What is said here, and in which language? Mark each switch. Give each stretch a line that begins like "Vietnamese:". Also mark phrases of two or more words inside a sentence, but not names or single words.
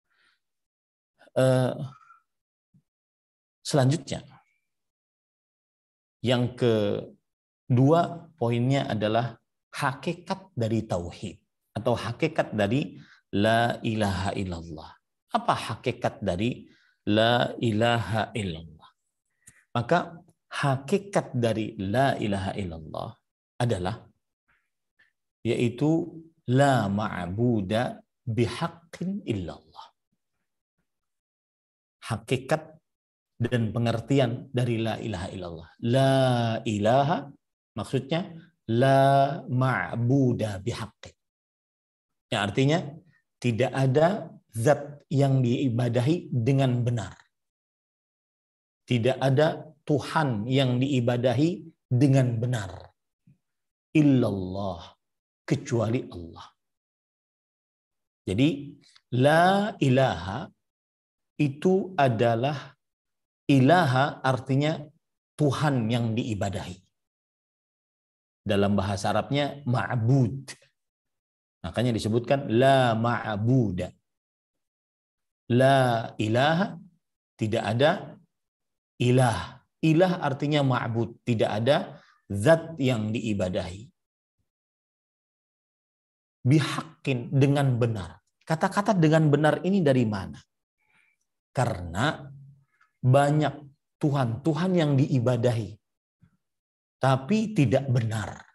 Indonesian: Selanjutnya yang kedua poinnya adalah hakikat dari tauhid atau hakikat dari
Arabic: لا إله إلا الله.
Indonesian: Apa hakikat dari
Arabic: لا إله إلا الله?
Indonesian: Maka hakikat dari
Arabic: لا إله إلا الله
Indonesian: adalah yaitu
Arabic: لا معبود بحق إلا الله.
Indonesian: Hakikat dan pengertian dari
Arabic: لا إله إلا الله. لا إله
Indonesian: maksudnya
Arabic: لا معبود بحق.
Indonesian: Yang artinya tidak ada zat yang diibadahi dengan benar. Tidak ada Tuhan yang diibadahi dengan benar. Illallah, kecuali Allah. Jadi
Arabic: لا إله
Indonesian: itu adalah ilaha artinya Tuhan yang diibadahi. Dalam bahasa Arabnya ma'bud. Makanya disebutkan
Arabic: لا معبود. لا إله,
Indonesian: tidak ada ilah. Ilah artinya ma'bud, tidak ada zat yang diibadahi. Bihaqqin, dengan benar. Kata-kata dengan benar ini dari mana? Karena banyak Tuhan yang diibadahi, tapi tidak benar.